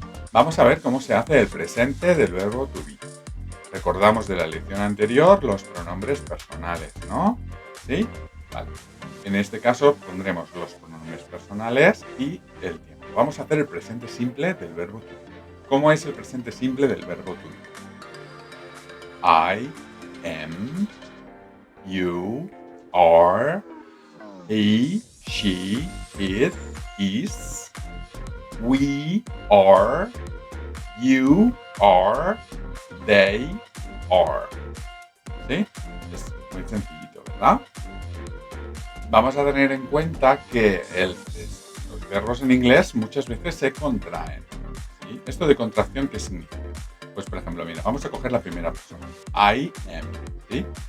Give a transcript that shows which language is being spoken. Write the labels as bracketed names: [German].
[Spanish] Vamos a ver cómo se hace el presente del verbo to be. Recordamos de la lección anterior los pronombres personales, ¿no? ¿Sí? Vale. En este caso pondremos los pronombres personales y el tiempo. Vamos a hacer el presente simple del verbo to be. ¿Cómo es el presente simple del verbo to be? [English] I am, you are, he, she, it, is, we are, you are, they are. [Spanish] ¿Sí? Es muy sencillito, ¿verdad? Vamos a tener en cuenta que los verbos en inglés muchas veces se contraen. ¿Sí? ¿Esto de contracción qué significa? Pues por ejemplo, mira, vamos a coger la primera persona. [English] I am. [Spanish] ¿Sí?